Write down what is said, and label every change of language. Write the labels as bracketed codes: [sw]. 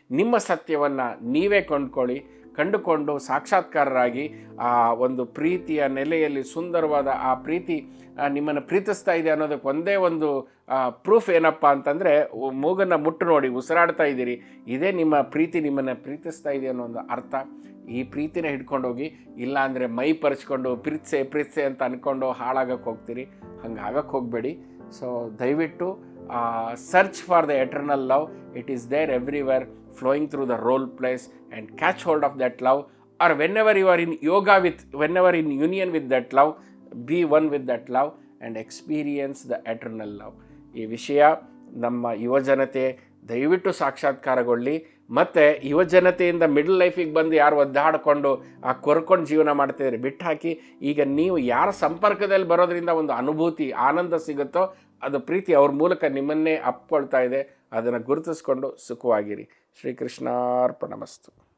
[kn] ನಿಮ್ಮ ಸತ್ಯವನ್ನು ನೀವೇ ಕಂಡುಕೊಂಡು ಸಾಕ್ಷಾತ್ಕಾರರಾಗಿ ಆ ಒಂದು ಪ್ರೀತಿಯ ನೆಲೆಯಲ್ಲಿ ಸುಂದರವಾದ ಆ ಪ್ರೀತಿ ನಿಮ್ಮನ್ನು ಪ್ರೀತಿಸ್ತಾ ಇದೆ ಅನ್ನೋದಕ್ಕೆ ಒಂದೇ ಒಂದು ಪ್ರೂಫ್ ಏನಪ್ಪ ಅಂತಂದರೆ, ಮೂಗನ್ನು ಮುಟ್ಟು ನೋಡಿ, ಉಸಿರಾಡ್ತಾ ಇದ್ದೀರಿ, ಇದೇ ನಿಮ್ಮ ಪ್ರೀತಿ ನಿಮ್ಮನ್ನು ಪ್ರೀತಿಸ್ತಾ ಇದೆ ಅನ್ನೋ ಒಂದು ಅರ್ಥ. ಈ ಪ್ರೀತಿನ ಹಿಡ್ಕೊಂಡೋಗಿ, ಇಲ್ಲಾಂದರೆ ಮೈ ಪರ್ಚ್ಕೊಂಡು ಪ್ರೀತ್ಸೆ ಅಂತ ಅಂದ್ಕೊಂಡು ಹಾಳಾಗಕ್ಕೆ ಹೋಗ್ತೀರಿ. ಹಂಗೆ ಆಗಕ್ಕೆ ಹೋಗಬೇಡಿ. [en] so [kn] ದಯವಿಟ್ಟು [en] Search for the eternal love. It is there everywhere, flowing through the role plays, and catch hold of that love, or whenever you are in yoga whenever in union with that love, be one with that love and experience the eternal love. [kn] ಈ ವಿಷಯ ನಮ್ಮ ಯುವಜನತೆ ದಯವಿಟ್ಟು ಸಾಕ್ಷಾತ್ಕಾರಗೊಳ್ಳಿ. ಮತ್ತು ಯುವಜನತೆಯಿಂದ middle ಲೈಫಿಗೆ ಬಂದು ಯಾರು ಒದ್ದಾಡಿಕೊಂಡು ಕೊರ್ಕೊಂಡು ಜೀವನ ಮಾಡ್ತಿದ್ದಾರೆ ಬಿಟ್ಟು ಹಾಕಿ, ಈಗ ನೀವು ಯಾರ ಸಂಪರ್ಕದಲ್ಲಿ ಬರೋದ್ರಿಂದ ಒಂದು ಅನುಭೂತಿ ಆನಂದ ಸಿಗುತ್ತೋ ಅದು ಪ್ರೀತಿ ಅವ್ರ ಮೂಲಕ ನಿಮ್ಮನ್ನೇ ಅಪ್ಕೊಳ್ತಾ ಇದೆ. ಅದನ್ನು ಗುರುತಿಸ್ಕೊಂಡು ಸುಖವಾಗಿರಿ. ಶ್ರೀಕೃಷ್ಣಾರ್ಪಣಮಸ್ತು.